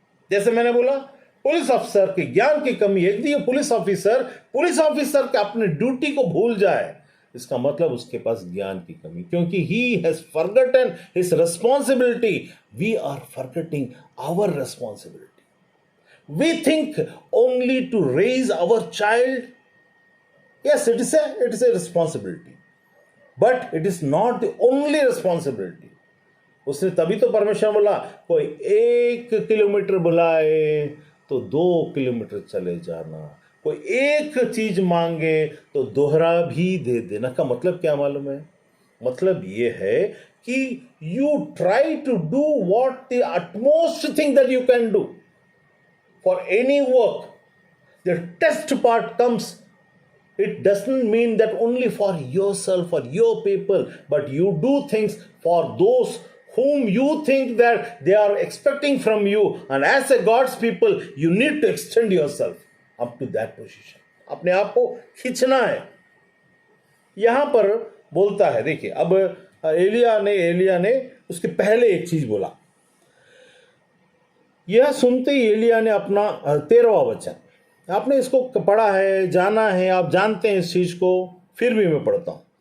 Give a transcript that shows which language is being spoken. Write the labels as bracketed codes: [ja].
[hi] जैसे मैंने बोला, पुलिस अफसर के ज्ञान की कमी है। यदि पुलिस ऑफिसर के अपने ड्यूटी को भूल जाए, इसका मतलब उसके पास ज्ञान की कमी, क्योंकि [en] He has forgotten his responsibility. We are forgetting our responsibility. We think only to raise our child. Yes, it is a responsibility, but it is not the only responsibility. [hi] उसने तभी तो परमेश्वर बोला, कोई 1 किलोमीटर बुलाए तो 2 किलोमीटर चले जाना, कोई एक चीज मांगे तो दोहरा भी दे देना। का मतलब क्या मालूम है? मतलब ये है कि [en] you try to do what the utmost thing that you can do for any work. The test part comes. It doesn't mean that only for yourself, for your people, but you do things for those whom you think that they are expecting from you. And as a God's people, you need to extend yourself up to that position. [hi] अपने आप को खींचना है। यहां पर बोलता है, देखिए, अब एलिया ने उसके पहले एक चीज बोला। यह सुनते ही एलिया ने अपना 13वां वचन, आपने इसको पढ़ा है, जाना है, आप जानते हैं इस चीज को, फिर भी मैं पढ़ता हूं।